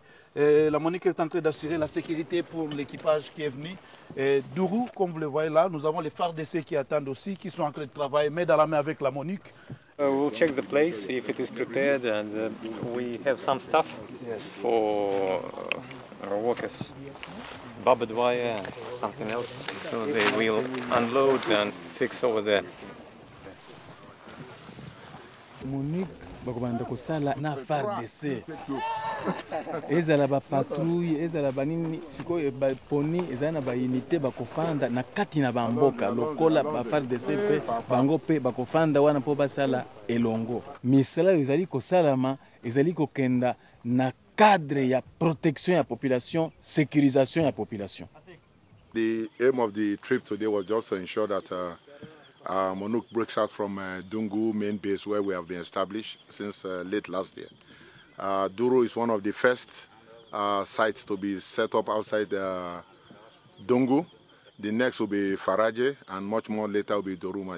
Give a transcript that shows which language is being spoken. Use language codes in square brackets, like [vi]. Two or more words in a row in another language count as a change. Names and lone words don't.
[fr] La MONUC est en train d'assurer la sécurité pour l'équipage qui est venu. Dourou, comme vous le voyez là, nous avons les FARDC qui attendent aussi, qui sont en train de travailler main dans la main avec la MONUC. [en] We'll check the place, see if it is prepared, and we have some stuff for our workers. Barbed wire and something else. So they will unload and fix over there. [ln] MONUC bakobanda kosala na FARDC ezala ba patrouille ezala banini sikoyo ba poni ezala na ba unité bakofanda na kati na bamboka lokola ba FARDC pe bango pe bakofanda wana po basala elongo misala ezali kosalama ezali kokenda na cadre ya protection ya population, sécurisation ya population. [en] The aim of the trip today was just to ensure that MONUC breaks out from Dungu main base where we have been established since late last year. Dourou is one of the first sites to be set up outside Dungu, The next will be Faraje, and much more later will be Doruma.